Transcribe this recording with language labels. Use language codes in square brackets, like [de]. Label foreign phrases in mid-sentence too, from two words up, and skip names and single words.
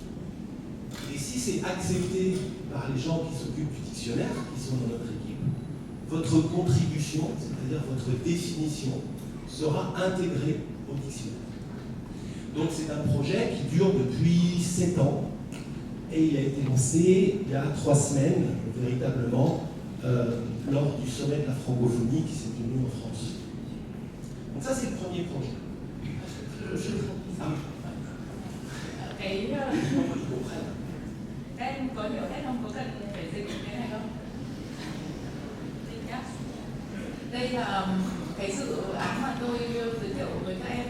[fr] Et si c'est accepté par les gens qui s'occupent du dictionnaire, qui sont dans notre équipe, votre contribution, c'est-à-dire votre définition, sera intégrée au dictionnaire. Donc c'est un projet qui dure depuis 7 ans et il a été lancé il y a 3 semaines, véritablement, lors du sommet de la francophonie qui s'est tenu en France. Donc ça c'est le premier projet. [vi] Em có hiểu hết không? Có cần phải dịch cái này không? Dịch nhá. Đây là cái dự án mà tôi giới thiệu với các em.